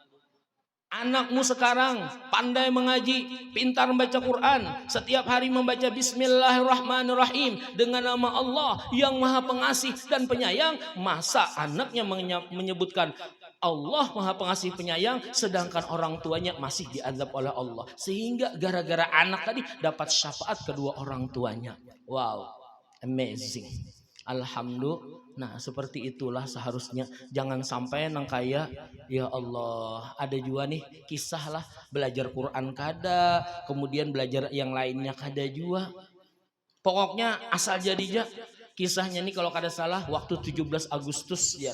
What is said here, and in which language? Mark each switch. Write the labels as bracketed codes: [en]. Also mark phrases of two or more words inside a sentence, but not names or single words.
[id] Anakmu sekarang pandai mengaji, pintar membaca Quran, setiap hari membaca Bismillahirrahmanirrahim dengan nama Allah yang Maha Pengasih dan Penyayang. Masa anaknya menyebutkan Allah Maha Pengasih Penyayang sedangkan orang tuanya masih diazab oleh Allah, sehingga gara-gara anak tadi dapat syafaat kedua orang tuanya. [en] Wow, amazing. [id] Alhamdulillah. [bjn] Nah seperti itulah seharusnya. Jangan sampai nang kaya, ya Allah, ada juga nih kisah lah belajar Quran kada, kemudian belajar yang lainnya kada juga. Pokoknya asal jadinya kisahnya nih kalau kada salah waktu 17 Agustus ya.